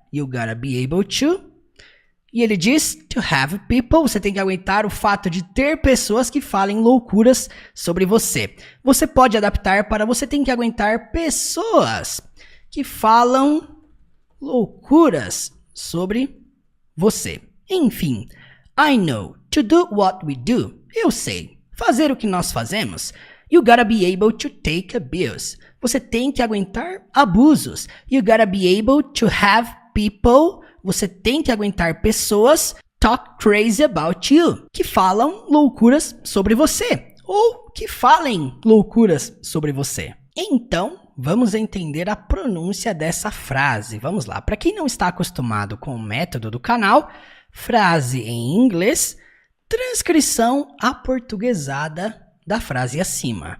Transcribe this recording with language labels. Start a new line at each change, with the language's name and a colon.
English: You gotta be able to.
Portuguese: E ele diz
English: to have people,
Portuguese: você tem que aguentar o fato de ter pessoas que falem loucuras sobre você. Você pode adaptar para você tem que aguentar pessoas que falam loucuras sobre você.
English: Enfim, I know to do what we do.
Portuguese: Eu sei fazer o que nós fazemos.
English: You gotta be able to take abuse.
Portuguese: Você tem que aguentar abusos.
English: You gotta be able to have people.
Portuguese: Você tem que aguentar pessoas
English: talk crazy about you,
Portuguese: que falam loucuras sobre você, ou que falem loucuras sobre você. Então, vamos entender a pronúncia dessa frase. Vamos lá. Para quem não está acostumado com o método do canal, frase em inglês, transcrição aportuguesada da frase acima.